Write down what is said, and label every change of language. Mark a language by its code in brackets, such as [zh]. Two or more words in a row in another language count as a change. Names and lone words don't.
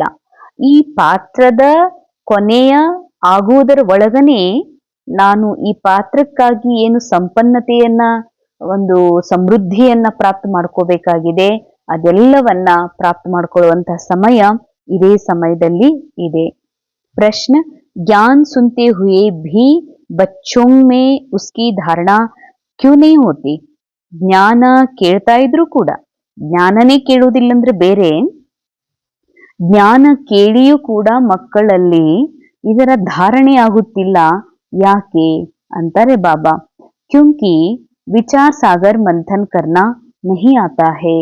[kn] ಈ ಪಾತ್ರದ ಕೊನೆಯ ಆಗುವುದರ ಒಳಗನೆ ನಾನು ಈ ಪಾತ್ರಕ್ಕಾಗಿ ಏನು ಸಂಪನ್ನತೆಯನ್ನ, ಒಂದು ಸಮೃದ್ಧಿಯನ್ನ ಪ್ರಾಪ್ತ ಮಾಡ್ಕೋಬೇಕಾಗಿದೆ, ಅದೆಲ್ಲವನ್ನ ಪ್ರಾಪ್ತ ಮಾಡ್ಕೊಳ್ಳುವಂತಹ ಸಮಯ ಇದೇ ಸಮಯದಲ್ಲಿ ಇದೆ. ಪ್ರಶ್ನ: [hi] ज्ञान सुनते हुए भी बच्चों में उसकी धारणा क्यों नहीं होती? [kn] ಜ್ಞಾನ ಕೇಳ್ತಾ ಇದ್ರು ಕೂಡ, ಜ್ಞಾನನೇ ಕೇಳುವುದಿಲ್ಲಂದ್ರೆ ಬೇರೆ, ಜ್ಞಾನ ಕೇಳಿಯೂ ಕೂಡ ಮಕ್ಕಳಲ್ಲಿ ಇದರ ಧಾರಣೆ ಆಗುತ್ತಿಲ್ಲ. ಯಾಕೆ ಅಂತಾರೆ ಬಾಬಾ. [hi] क्योंकि विचार सागर मंथन करना नहीं आता है.